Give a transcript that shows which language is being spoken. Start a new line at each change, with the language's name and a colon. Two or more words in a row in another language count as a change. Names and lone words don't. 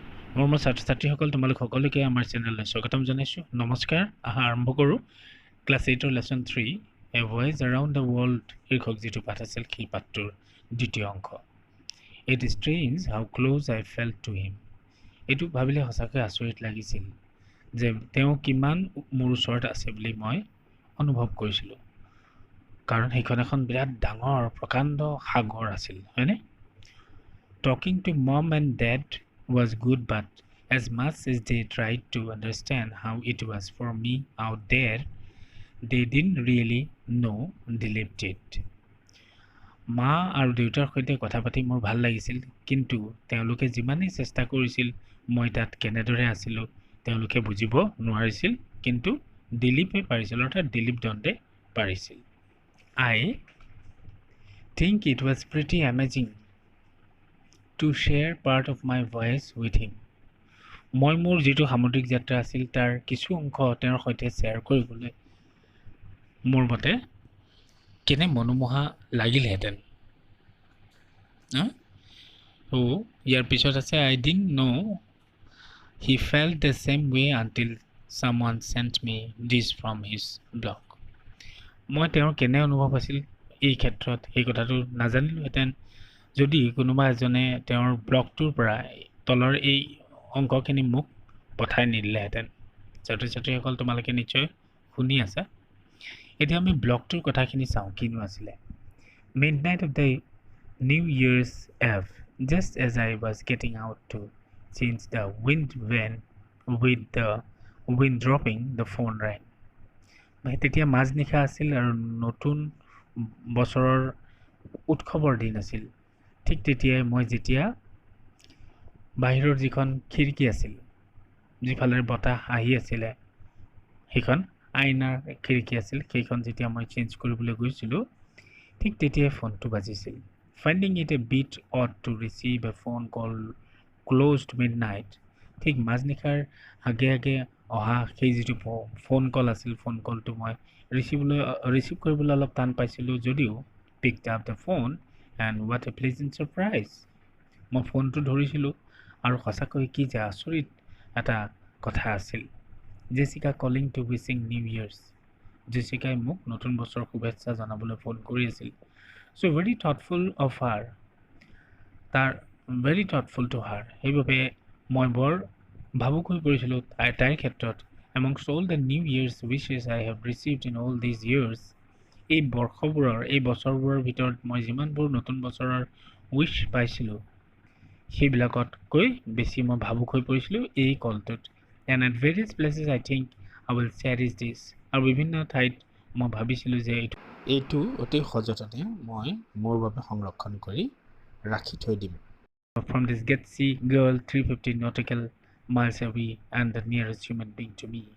Assamese: মোৰ ছাত্ৰ-ছাত্ৰীসকল তোমালোক সকলোকে আমাৰ চেনেললৈ স্বাগতম জনাইছোঁ। নমস্কাৰ। আৰম্ভ কৰোঁ ক্লাছ 8 লেসন 3 এ ভয়েজ এৰাউণ্ড দ্য ৱৰ্ল্ড শীৰ্ষক যিটো পাঠ আছিল সেই পাঠটোৰ দ্বিতীয় অংশ।
English: It is strange how close I felt to him.
Assamese: এইটো ভাবিলে সঁচাকৈ আচৰিত লাগিছিল যে তেওঁ কিমান মোৰ ওচৰত আছে বুলি মই অনুভৱ কৰিছিলোঁ, কাৰণ সেইখন এখন বিৰাট ডাঙৰ প্ৰকাণ্ড সাগৰ আছিল, হয়নে?
English: Talking to mom and dad was good, but as much as they tried to understand how it was for me out there, they didn't really know they lived it.
Assamese: মা আৰু দেউতাৰ সৈতে কথা পাতি মোৰ ভাল লাগিছিল, কিন্তু তেওঁলোকে যিমানেই চেষ্টা কৰিছিল মই তাত কেনেদৰে আছিলোঁ তেওঁলোকে বুজিব নোৱাৰিছিল, কিন্তু দিলীপে পাৰিছিল, অৰ্থাৎ দিলীপ দণ্ডে পাৰিছিল।
English: I think it was pretty amazing to share part of my voyage with him.
Assamese: মই মোৰ যিটো সামুদ্ৰিক যাত্ৰা আছিল তাৰ কিছু অংশ তেওঁৰ সৈতে শ্বেয়াৰ কৰিবলৈ মোৰ মতে কেনে মনোমোহা লাগিলহেঁতেন। ইয়াৰ পিছত আছে
English: I didn't know he felt the same way until someone sent me this from his blog.
Assamese: মই তেওঁৰ কেনে অনুভৱ আছিল এই ক্ষেত্ৰত এই কথাটো নাজানিলোহেঁতেন যদি কোনোবা এজনে তেওঁৰ ব্লগটোৰ পৰা তলৰ এই অংকখিনি মোক পঠাই নিদিলেহেঁতেন। ছাত্ৰ-ছাত্ৰীসকল তোমালোকে নিশ্চয় শুনি আছা। এতিয়া আমি ব্লগটোৰ কথাখিনি চাওঁ কিনো আছিলে।
English: Midnight of the New Year's Eve, just as I was getting out to change the wind van with the wind dropping, the phone rang.
Assamese: তেতিয়া মাজনিশা আছিল আৰু নতুন বছৰৰ উৎসৱৰ দিন আছিল। ঠিক তেতিয়াই মই যেতিয়া বাহিৰৰ যিখন খিৰিকী আছিল, যিফালে বতাহ আহি আছিলে, সেইখন আইনাৰ খিৰিকী আছিল, সেইখন যেতিয়া মই চেঞ্জ কৰিবলৈ গৈছিলোঁ ঠিক তেতিয়াই ফোনটো বাজিছিল।
English: Finding it a bit odd to receive a phone call closed midnight,
Assamese: ঠিক মাজনিশাৰ আগে আগে অহা সেই যিটো ফোন কল আছিল, ফোন কলটো মই ৰিচিভ কৰিবলৈ অলপ টান পাইছিলোঁ যদিও
English: picked up the phone and what a pleasant surprise.
Assamese: মই ফোনটো ধৰিছিলোঁ আৰু সঁচাকৈ কি যে আচৰিত এটা কথা আছিল।
English: Jessica calling to wishing New Years.
Assamese: জেছিকাই মোক নতুন বছৰৰ শুভেচ্ছা জনাবলৈ ফোন কৰি আছিল।
English: So very thoughtful of her, very thoughtful to her.
Assamese: সেইবাবে মই বৰ ভাবুক হৈ পৰিছিলোঁ তাইৰ ক্ষেত্ৰত।
English: Amongst all the New Year's wishes I have received in all these years,
Assamese: এই বছৰবোৰৰ ভিতৰত মই যিমানবোৰ নতুন বছৰৰ উইচ পাইছিলোঁ সেইবিলাকতকৈ বেছি মই ভাবুক হৈ পৰিছিলোঁ এই কলটোত।
English: And at various places I think I will cherish this.
Assamese: আৰু বিভিন্ন ঠাইত মই ভাবিছিলোঁ যে এইটো অতি সযতনে মই মোৰ বাবে সংৰক্ষণ কৰি ৰাখি থৈ দিম।
English: From this Getsy girl 350 nautical miles away and the nearest human being to me.